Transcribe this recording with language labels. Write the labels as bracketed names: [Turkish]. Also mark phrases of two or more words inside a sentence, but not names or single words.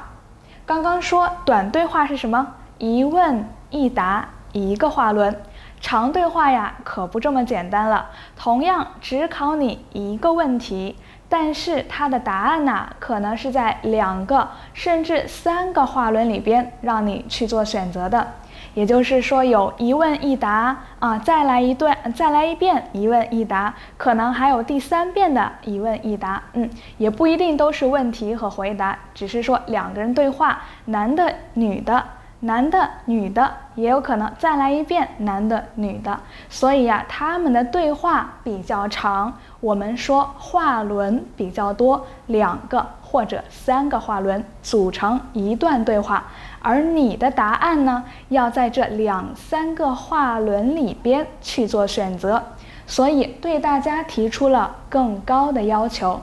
[Chinese] 剛剛說短對話是什麼？一問一答，一個話輪。長對話呀，可不這麼簡單了。同樣只考你一個問題，但是它的答案呢，可能是在2個甚至3個話輪裡邊讓你去做選擇的。也就是說，有一問一答再來一遍一問一答，可能還有第3遍的一問一答。也不一定都是問題和回答，只是說2個人對話，男的女的。男的女的，也有可能再來一遍男的女的。所以呀，他們的对话比較長，我們說話輪比較多，2個或者3個話輪組成一段對話。而你的答案呢，要在這2、3個話輪裡邊去做選擇，所以對大家提出了更高的要求。